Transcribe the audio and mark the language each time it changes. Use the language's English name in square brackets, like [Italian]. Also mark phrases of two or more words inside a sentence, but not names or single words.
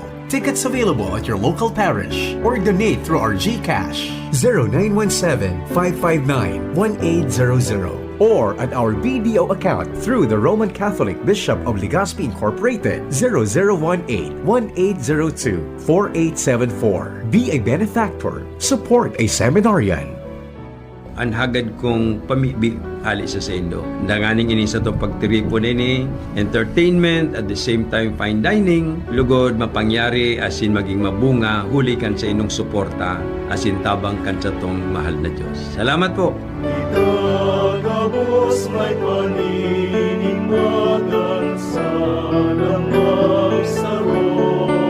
[English] Tickets available at your local parish or donate through our GCash 0917-559-1800 or at our BDO account through the Roman Catholic Bishop of Legazpi Incorporated 0018-1802-4874. Be a benefactor. Support a seminarian. [Bikol] Ang hagad kong pamibi ali sa sendo. Danganing ini sa to pagtripo nini, [English] entertainment at the same time fine dining, [Bikol] lugod mapangyari asin maging mabunga, huli kan sa inong suporta asin tabang kan sa tong mahal na Diyos. Salamat po. gabos may paninimagan sana magsaro.